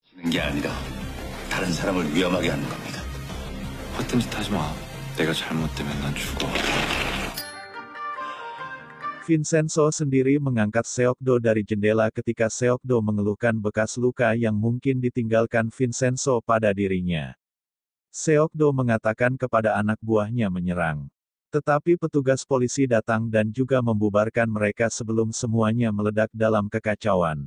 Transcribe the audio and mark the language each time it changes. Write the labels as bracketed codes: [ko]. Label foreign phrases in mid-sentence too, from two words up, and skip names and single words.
[ko] 하는 게 아니라 다른 사람을 위험하게 하는 겁니다. 헛된 짓 하지 마. 내가 잘못되면 난 죽어. [id] Vincenzo sendiri mengangkat Seokdo dari jendela ketika Seokdo mengeluhkan bekas luka yang mungkin ditinggalkan Vincenzo pada dirinya. Seokdo mengatakan kepada anak buahnya menyerang. Tetapi petugas polisi datang dan juga membubarkan mereka sebelum semuanya meledak dalam kekacauan.